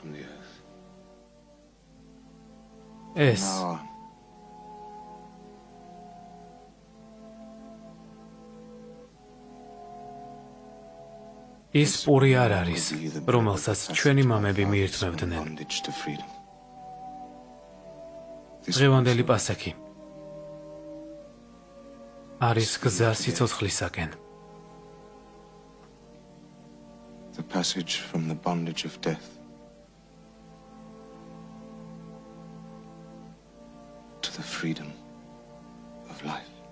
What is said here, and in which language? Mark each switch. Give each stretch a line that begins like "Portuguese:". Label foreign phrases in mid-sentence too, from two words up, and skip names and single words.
Georgian: ეს ის პური არ არის, რომელსაც ჩვენი მამები მიირთმევდნენ. დღევანდელი პასექი არის გზა სიცოცხლისაკენ.
English: The passage from the bondage of death to the freedom of life.